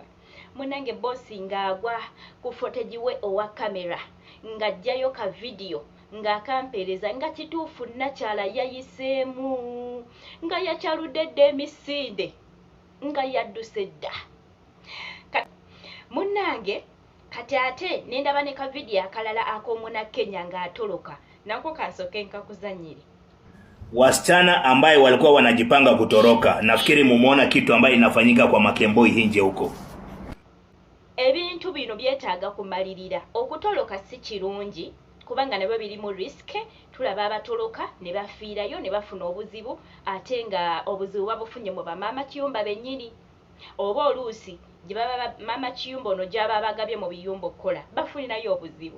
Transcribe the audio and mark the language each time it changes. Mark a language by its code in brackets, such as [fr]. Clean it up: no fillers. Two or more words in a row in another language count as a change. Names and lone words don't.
[lg] Munnange boosi ng'agwa ku footage we owa kamera ng'aggyayo ka vidiyo ng'akampeereza nga kituufu nakyala yayiseemu nga yakyaludde dda emisinde nga yadduse dda. Munnange kati ate nendaba ne ka vidiyo akalala ak'omunnakenya ng'atoloka, nako kansooke nkakuzannyire. [sw] Wasichana ambaye walikuwa wanajipanga kutoroka, nafikiri mumeona kitu ambaye inafanyika kwa Makemboi Hinje huko. [lg] Ebintu bino byetaaga kumalirira. Okutoloka si kirungi kubanga nabyo biri mu risk. Tulaba abatoloka ne bafiirayo ne bafuna obuzibu, ate nga obuzibu babufunye mu bamaama kiyumba bennyini, oba oluusi gye baba maama kiyumba ono gy'aba bagabye mu biyumba okukola bafunirayo obuzibu.